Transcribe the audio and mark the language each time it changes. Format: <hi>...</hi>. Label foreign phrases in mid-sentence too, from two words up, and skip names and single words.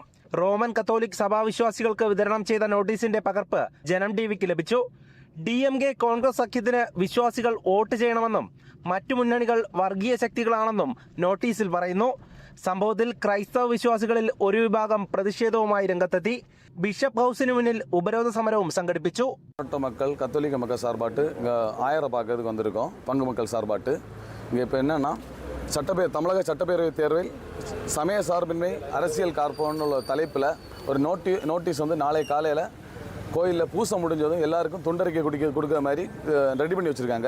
<ml>റോമൻ കത്തോലിക് സഭാവിശ്വാസികൾക്ക് വിതരണം ചെയ്ത നോട്ടീസിന്റെ പകർപ്പ് ജനം ടിവിക്ക് ലഭിച്ചു. DMK കോൺഗ്രസ് സഖ്യത്തിന് വിശ്വാസികൾ വോട്ട് ചെയ്യണമെന്നും മറ്റു മുന്നണികൾ വർഗീയ ശക്തികളാണെന്നും നോട്ടീസിൽ പറയുന്നു. സംഭവത്തിൽ ക്രൈസ്തവ വിശ്വാസികളിൽ ഒരു വിഭാഗം പ്രതിഷേധവുമായി രംഗത്തെത്തി. ബിഷപ്പ് ഹൗസിന് മുന്നിൽ ഉപരോധ സമരവും സംഘടിപ്പിച്ചു.</ml> <ta>மக்கள் கத்தோலிக்க மக்கள் சார்பாட்டு இங்கே ஆயரை பார்க்கறதுக்கு வந்திருக்கோம். பங்கு மக்கள் சார்பாட்டு இங்கே இப்போ என்னென்னா தமிழக சட்டப்பேரவை தேர்வில் சமய சார்பின்மை அரசியல் காப்போன்னு தலைப்பில் ஒரு நோட்டீஸ் வந்து நாளை காலையில் கோயிலில் பூசை முடிஞ்சதும் எல்லாருக்கும் துண்டறிக்கை கொடுக்குற மாதிரி ரெடி பண்ணி வச்சுருக்காங்க.</ta>